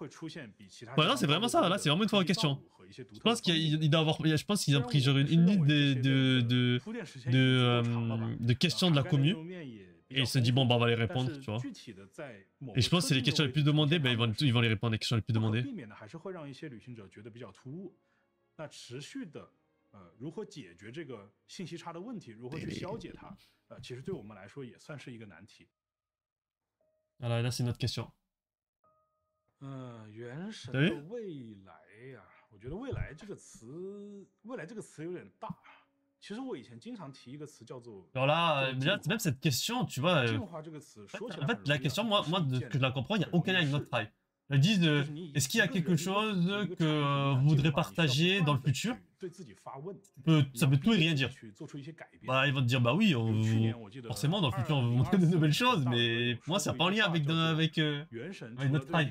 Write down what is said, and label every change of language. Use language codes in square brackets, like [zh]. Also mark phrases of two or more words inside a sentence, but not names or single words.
[fr] Pour l'instant, c'est vraiment ça. Là, c'est vraiment une fois en question. Je pense qu'il doit avoir. Je pense qu'ils ont pris genre une ligne de questions de la commu. Et il se dit, bon, bah, on va les répondre, tu vois. Et je pense que c'est les questions les plus demandées, bah, ils vont les répondre, les questions les plus demandées. [zh] 如何解决这个信息差的问题，如何去消解它，其实对我们来说也算是一个难题。 [fr] Voilà, là c'est une autre question. [zh] 原神的未来呀，我觉得未来这个词，未来这个词有点大。其实我以前经常提一个词叫做。 [fr] Alors là, même cette question, tu vois. En fait, la question, moi que je la comprends, il n'y a aucun lien avec notre travail. Ils disent, est-ce qu'il y a quelque chose que vous voudrez partager dans le futur? Ça peut tout et rien dire. Bah, ils vont te dire, bah oui, forcément, dans le futur, on veut montrer de nouvelles choses, mais pour moi, ça n'a pas en lien avec notre travail.